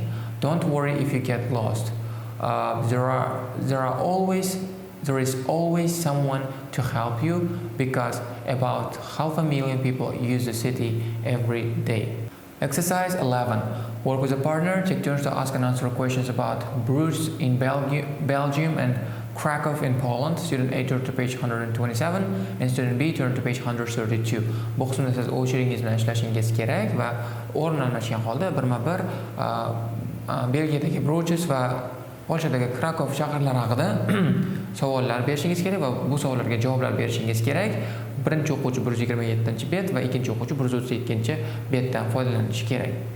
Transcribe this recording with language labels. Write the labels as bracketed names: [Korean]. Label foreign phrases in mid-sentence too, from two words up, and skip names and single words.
[English] Don't worry if you get lost. There is always someone to help you because about 500,000 people use the city every day. Exercise 11. Work with a partner. Take turns to ask and answer questions about Bruges in Belgium and Krakow in Poland. Student A turn to page 127 and student B turn to page 132. [Uzbek] Bu qismda siz o'chiringiz bilan ishlashingiz kerak va o'rnalashgan holda birma-bir Belgiyadagi Bruges va Polshadagi Krakow shaharlari haqida savollar berishingiz kerak va bu savollarga javoblar berishingiz kerak. Birinchi o'quvchi 127-bet va ikkinchi o'quvchi 132-betdan foydalanishi kerak.